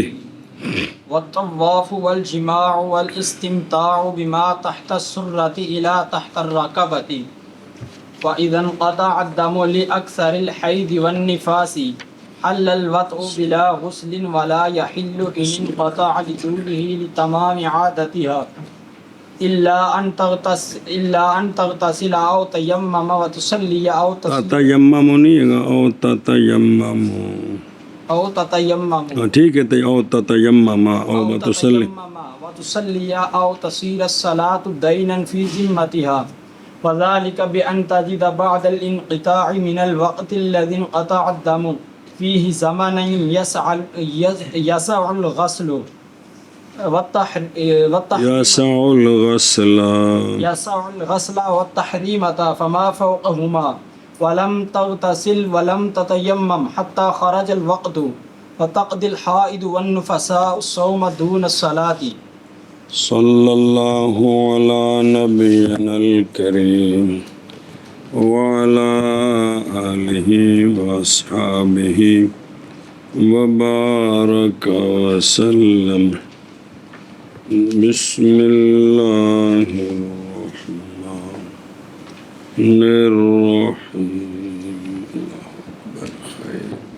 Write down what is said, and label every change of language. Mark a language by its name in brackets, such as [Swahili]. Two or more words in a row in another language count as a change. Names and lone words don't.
[Arabic] والطواف والجماع والاستمتاع بما تحت السرة إلى تحت الركبة وإذا انقطع الدم لأكثر الحيض والنفاس حل الوطء بلا غسل ولا يحل إن انقطع لطوله لتمام عادتها إلا أن تغتسل أو تيمم وتصلي أو [Urdu] تتیمم نہیں ہے او تتیمم ٹھیک ہے او تتیمم او [Arabic] وتصلي أو تصير الصلاة دينا في ذمتها وذلك بأن تجد بعد الانقطاع من الوقت الذي انقطع الدم فيه زمنا يسع الغسل والتحريمة فما فوقهما ولم تغتسل ولم تتيمم حتى خرج الوقت وتقضي الحائض والنفساء الصوم دون الصلاة. صلی اللہ علی نبینا الکریم وعلی آلہ واصحابہ وبارک وسلم. بسم اللہ الرحمن الرحیم.